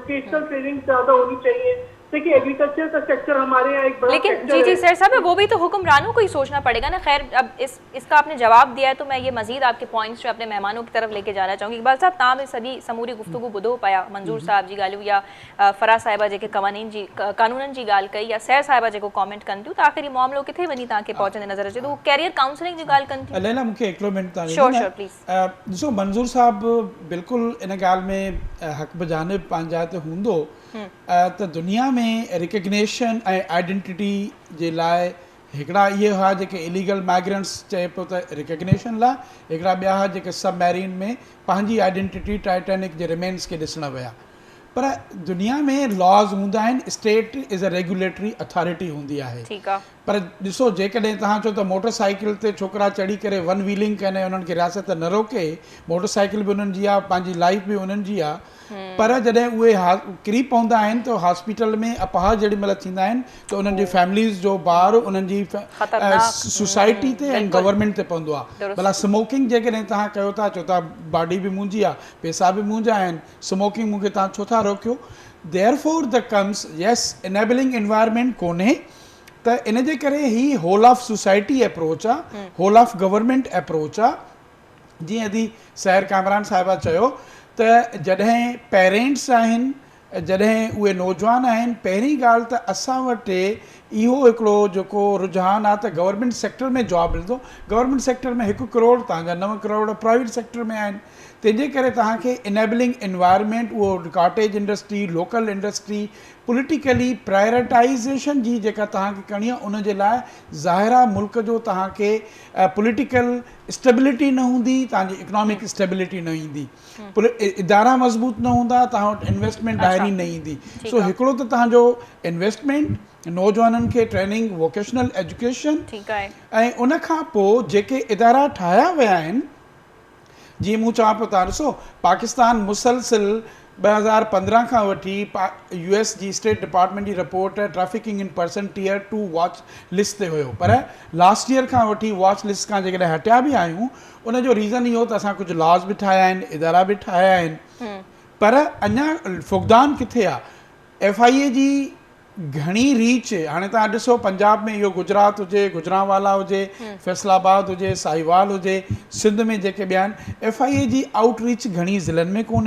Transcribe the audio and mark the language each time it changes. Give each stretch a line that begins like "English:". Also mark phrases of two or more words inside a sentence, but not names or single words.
English: vocational training
Urdu: زیادہ ہونی چاہیے۔ دیکھیے ایگریکلچر کا سیکٹر ہمارے یہاں ایک بڑا لیکن جی سر صاحب وہ بھی تو حکمرانوں کو ہی سوچنا پڑے گا نا. خیر اب اس کا آپ نے جواب دیا ہے تو میں یہ مزید آپ کے پوائنٹس جو اپنے مہمانوں کی طرف لے کے جانا چاہوں گی.
Sindhi: इकबाल साहब ताम सभी समूरी गुफ्तगू बुधो पाया मंजूर साहब जी गालू या फरा साहिबा जेके कानूनन जी गाल कई या सैर साहिबा जेको कॉमेंट कन थियूं त आख़िरी मामलो किथे वञी तव्हांखे पहुचंदे नज़र अचे तो
English: career counselling
Sindhi: जी ॻाल्हि कनि थियूं। लैला मूंखे हिकिड़ो मिनट तव्हां
English: Sure please.
Sindhi: ॾिसो मंज़ूर साहिबु बिल्कुलु इन ॻाल्हि में हक़ बजानिब पंहिंजी जाइ ते हूंदो त दुनिया में रिकग्नेशन ऐं आइडेंटिटी जे लाइ हिकिड़ा इहे हुआ जेके
English: illegal migrants
Sindhi: चए पियो त रिकग्नेशन लाइ, हिकिड़ा ॿिया हुआ जेके सबमैरीन में पंहिंजी आइडेंटिटी टाइटेनिक जे रिमेन्स खे ॾिसण विया। पर दुनिया में लॉज हूंदा आहिनि।
English: State is a regulatory authority
Sindhi: हूंदी आहे। पर ॾिसो जेकॾहिं तव्हां चओ त
English: motor cycle
Sindhi: ते छोकिरा चढ़ी करे
English: one wheeling
Sindhi: कनि उन्हनि खे रियासत न रोके,
English: motor cycle
Sindhi: बि उन्हनि जी आहे, पंहिंजी लाइफ बि उन्हनि जी आहे। पर जॾहिं उहे किरी पवंदा आहिनि त हॉस्पिटल में अपहार जेॾी महिल थींदा आहिनि त उन्हनि जी फैमिलीज़ जो ॿार उन्हनि जी सोसाइटी ते ऐं गवर्नमेंट ते पवंदो आहे। भला स्मोकिंग जेकॾहिं तव्हां कयो था, चओ था बॉडी बि मुंहिंजी आहे, पैसा बि मुंहिंजा आहिनि, स्मोकिंग मूंखे तव्हां छो था रोकियो।
English: therefore the comes yes enabling environment
Sindhi: कोन्हे त इन जे करे ही
English: whole of society approach
Sindhi: आहे,
English: whole of government approach
Sindhi: आहे। जीअं अदी सैर कामरान साहिबा चयो त जॾहिं पेरेंट्स आहिनि, जॾहिं उहे नौजवान आहिनि, पहिरीं ॻाल्हि त असां वटि इहो हिकिड़ो जेको रुझान आहे त
English: government sector
Sindhi: में जॉब मिलंदो।
English: government sector
Sindhi: में 1 करोड़, तव्हांजा 9 करोड़
English: private sector
Sindhi: में आहिनि। तंहिंजे करे तव्हांखे
English: enabling environment
Sindhi: उहो
English: cottage industry, local industry, politically prioritization
Sindhi: जी जेका तव्हांखे करणी आहे उन जे लाइ ज़ाहिरा मुल्क जो तव्हांखे
English: political stability
Sindhi: न हूंदी, तव्हांजी
English: economic stability
Sindhi: न ईंदी, इदारा मज़बूत न हूंदा, तव्हां वटि इन्वेस्टमेंट ॿाहिरीं न ईंदी। सो हिकिड़ो त तव्हांजो इन्वेस्टमेंट, नौजवाननि खे ट्रेनिंग,
English: vocational education,
Sindhi: ऐं उन खां पोइ जेके इदारा ठाहिया विया आहिनि, जीअं मूं चवां पियो था ॾिसो पाकिस्तान मुसलसिल 2015 खां वठी US जी
English: State Department
Sindhi: जी
English: report Trafficking in Person Tier 2 watch list
Sindhi: ते हुयो। पर
English: last year
Sindhi: खां वठी
English: watch list
Sindhi: खां जेकॾहिं हटिया बि आहियूं उनजो रीज़न इहो त असां कुझु लॉज बि ठाहिया आहिनि, इदारा बि ठाहिया आहिनि, पर अञा फुक़दान किथे आहे। FIA जी घणी रीच, हाणे तव्हां ॾिसो पंजाब में इहो गुजरात हुजे, गुजरांवाला हुजे, फैसलाबाद हुजे, साहिवाल हुजे, सिंध में जेके ॿिया आहिनि, FIA जी आउटरीच घणी ज़िलनि में कोन्हे।